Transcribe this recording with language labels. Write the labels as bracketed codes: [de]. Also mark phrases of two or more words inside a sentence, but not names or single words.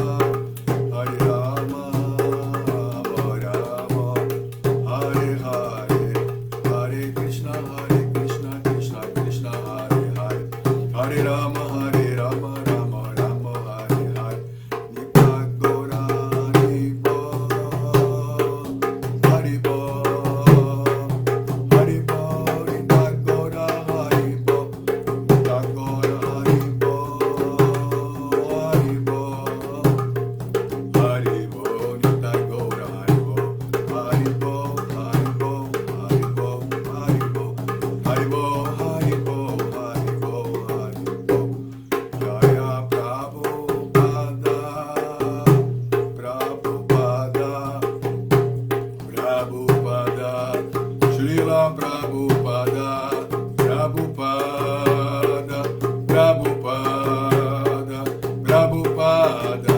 [sa] Rama Hare Hare Hare Krishna Krishna Krishna Hare Hare Hare Rama Rama Hare Hare Nitya Gaura Haribo Haribo Haribo Nitya Gaura Haribo Nitya Gaura Haribo Haribo Haribo Nitya Gaura Haribo Haribo Haribo Haribo Haribo Haribo Haribo Haribo Haribo Jaya Prabhupada Prabhupada Prabhupada Srila Prabhupada Prabhupada Prabhupada Prabhupada